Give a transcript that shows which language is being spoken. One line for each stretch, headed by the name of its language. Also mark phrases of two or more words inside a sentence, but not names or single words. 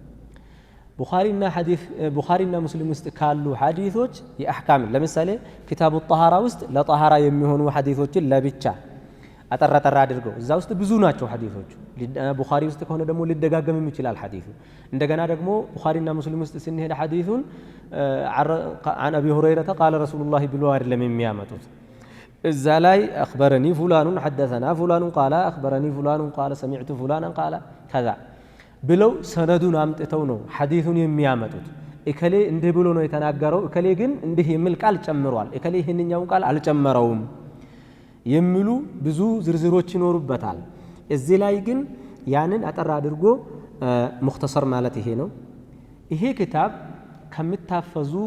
Amharic: ቡኻሪና ሙስሊም ውስጥ ካሉ ሐዲሶች የአሕካም ለምሳሌ
Arabic: كتاب الطهارة
Amharic: ውስጥ ለጠሃራ የሚሆኑ ሐዲሶችን ለብቻ አጠራጠራ አድርገው እዛ ውስጥ ብዙ ናቸው ሐዲሶቹ። ቡኻሪ ውስጥ ከሆነ ደግሞ ሊደጋገምም ይችላል ሐዲሱ። እንደገና ደግሞ ቡኻሪና ሙስሊም ውስጥ ስንሄድ ሐዲሱን
Arabic: عن أبي هريرة قال رسول الله
Amharic: ብሎ አይደለም የሚያመጡት። እዛ ላይ
Arabic: أخبرني فلان حدثنا فلان قال أخبرني فلان قال سمعت فلانا قال كذا
Amharic: ብለው ሰነዱን አምጥተው ነው ሐዲሱን የሚያመጡት። እከሌ እንዲህ ብሎ ነው የተናገረው፣ እከሌ ግን እንዲህ የሚል ቃል ጨምሯል፣ እከሌ ይህንኛውን ቃል አልጨመረውም የሚሉ ብዙ ዝርዝሮች ይኖሩበታል። እዚህ ላይ ግን ያንን አጠር አድርጎ ሙኽተሰር ማለት ይሄ ነው። ይሄ ክታብ ከምታፈዙ